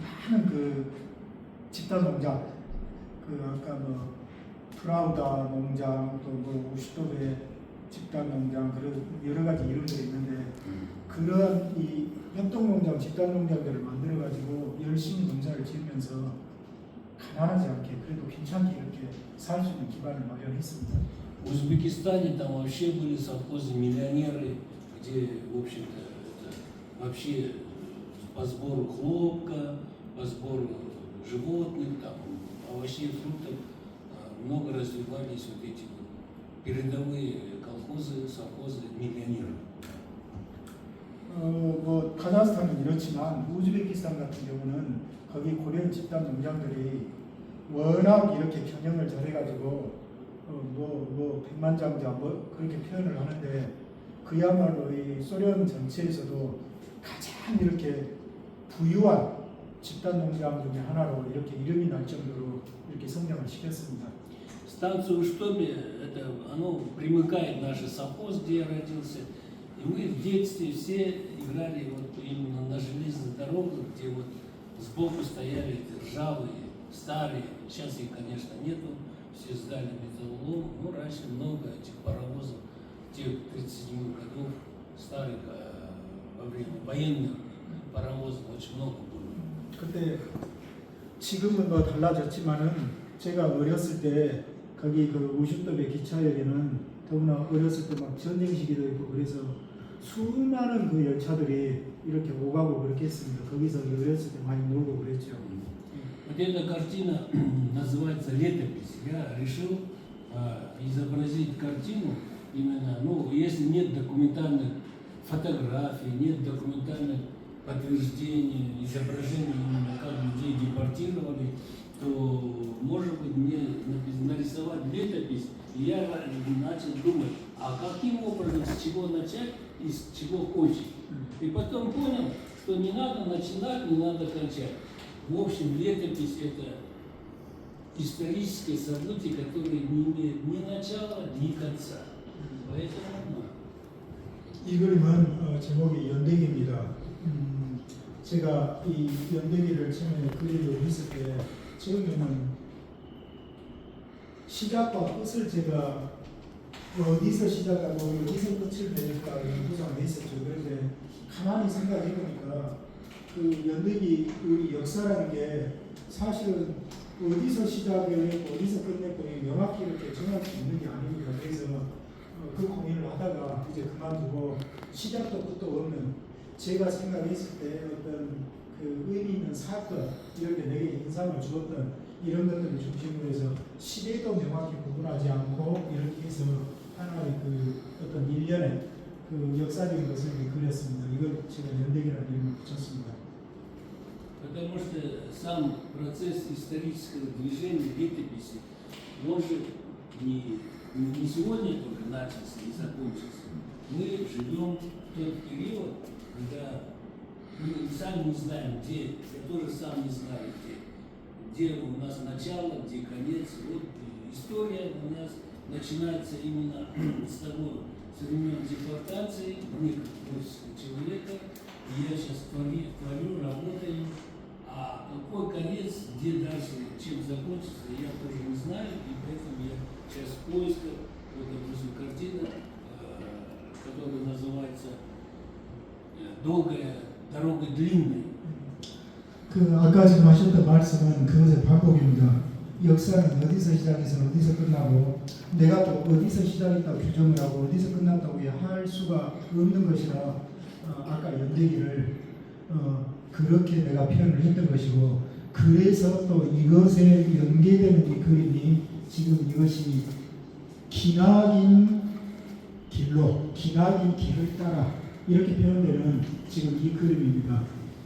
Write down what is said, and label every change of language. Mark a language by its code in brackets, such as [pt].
[ko] 많은 그 집단 농장, 그 아까 뭐 프라우다 농장 또 뭐 우슈톱의 집단 농장 그런 여러 가지 이름들이 있는데 그런 이 협동농장, 집단 농장들을 만들어 가지고 열심히 농사를 지으면서 가난하지 않게 그래도 괜찮게 이렇게 살 수 있는 기반을 마련했습니다. [ru] В Узбекистане там вообще были совхозы миллионеры, где, в общем-то, вообще по сбору хлопка, по сбору животных, там, овощей, фруктов много развивались вот эти вот передовые колхозы, совхозы миллионеров. [ko] 뭐 카자흐스탄은 이렇지만 우즈베키스탄 같은 경우는 거기 고려인 집단 농장들이 워낙 이렇게 경영을 잘해가지고 뭐 백만장자 뭐 그렇게 표현을 하는데 그야말로 이 소련 전체에서도 가장 이렇게 부유한 집단 농장 중에 하나로 이렇게 이름이 날 정도로 이렇게 성장을 시켰습니다. [ru] Станция Уштопе, это оно примыкает наш совхоз, где я родился. И мы в детстве все играли вот именно на железных дорогах, где вот сбоку стояли ржавые, старые, сейчас их, конечно, нету, все сдали металлолом, но раньше много этих паровозов, тех 37 годов, старых, во время военных паровозов очень много было. [ko] 그때 지금은 뭐 달라졌지만은 제가 어렸을 때 거기 그 우슈톱의 기차역에는 더구나 어렸을 때 막 전쟁 시기도 있고 그래서 수많은 그 열차들이 이렇게 오가고 그렇게 했습니다. 거기서 어렸을 때 많이 놀고 그랬죠. [ru] Вот эта картина называется «Летопись». Я решил изобразить картину именно, ну, если нет документальных фотографий, нет документальных подтверждений, изображений именно как людей депортировали, то, может быть, мне нарисовать летопись, и я начал думать, а каким образом, с чего начать и с чего кончить. И потом понял, что не надо начинать, не надо кончать. В общем, летопись – это историческое событие, которое не имеет ни начала, ни конца. Поэтому [ko] 이 그림은 제목이 연대기입니다. 제가 이 연대기를 처음에 그리려고 했을 때 처음에는 시작과 끝을 제가 어디서 시작하고 어디서 끝을 맺을까 이런 구상을 했었죠. 그런데 가만히 생각해 보니까 그 연대기 우리 역사라는 게 사실은 어디서 시작을 했고 어디서 끝냈고 명확히 이렇게 정할 수 있는 게 아닙니다. 그래서 그 고민을 하다가 이제 그만두고 시작도 끝도 없는 제가 생각했을 때 어떤 그 의미 있는 사건 이런 게 내게 인상을 주었던 이런 것들을 중심으로 해서 시대도 명확히 구분하지 않고 이렇게 해서 하나의 그 어떤 일련의 그 역사적인 것을 그렸습니다. 이걸 제가 연대기라는 이름을 붙였습니다. [ru] потому что сам процесс исторического движения летописи, он же не сегодня только начался и закончился. Мы живем в тот период, когда мы сами не знаем, где, я тоже сам не знаю, где у нас начало, где конец. Вот история у нас начинается именно с того, со времен депортации некого польского человека. И я сейчас творю, работаю. А какой конец, где дальше, чем закончится, я тоже не знаю. И поэтому я сейчас в поисках, вот, допустим, картина, которая называется «Долгая дорога длинная». [ko] 그 아까 지금 하셨던 말씀은 그것의 반복입니다. 역사는 어디서 시작해서 어디서 끝나고 내가 또 어디서 시작했다고 규정을 하고 어디서 끝났다고 할 수가 없는 것이라 아까 연대기를 그렇게 내가 표현을 했던 것이고 그래서 또 이것에 연계되는 이 그림이 지금 이것이 기나긴 길로 기나긴 길을 따라 이렇게 표현되는 지금 이 그림입니다.